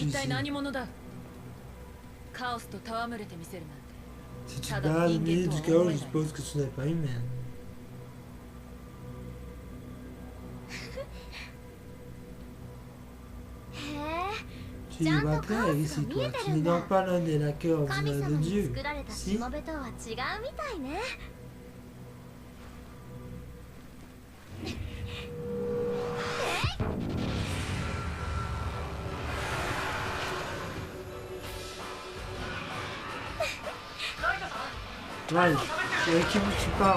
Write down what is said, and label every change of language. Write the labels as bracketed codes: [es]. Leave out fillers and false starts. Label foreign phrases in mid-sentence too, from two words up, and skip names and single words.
[ja] 一 [fr] ici? [ja] 体何者だ。カオスと戯れてみせるなんて。 [fr] Si tu te bats au milieu du chaos, je suppose que tu n'es pas humaine. Tu y vas clair ici, toi. Tu n'es donc pas l'un des laquais [ja] 神 [fr] ordinaires [ja] 様 [fr] de [ja] に [fr] Dieu. [ja] 作られたし [fr] Si? [ja] もべとは違うみたいね。 [fr] Ouais, c'est avec qui tu parles?